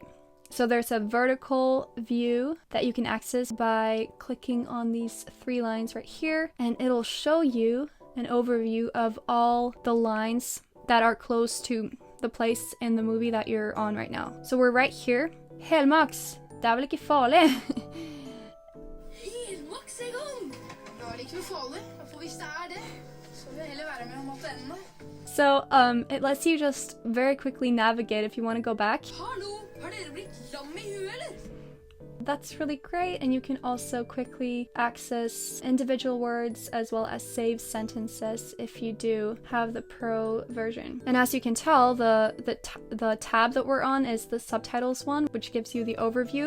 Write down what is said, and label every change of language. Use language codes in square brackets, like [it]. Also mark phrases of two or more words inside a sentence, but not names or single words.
[en] So there's a vertical view that you can access by clicking on these 3 lines right here, and it'll show you an overview of all the lines that are close to the place in the movie that you're on right now. So we're right here. [no] Helmax, det er vel ikke farlig? Helmax en gang! Det er ikke noe farlig, for hvis det er det, så vil jeg heller være med og måtte ende. [en] So it lets you just very quickly navigate if you want to go back. [no] Hallo, har dere blitt lam I huet, eller? [en] That's really great, and you can also quickly access individual words as well as save sentences if you do have the pro version. And as you can tell, the tab that we're on is the subtitles one, which gives you the overview.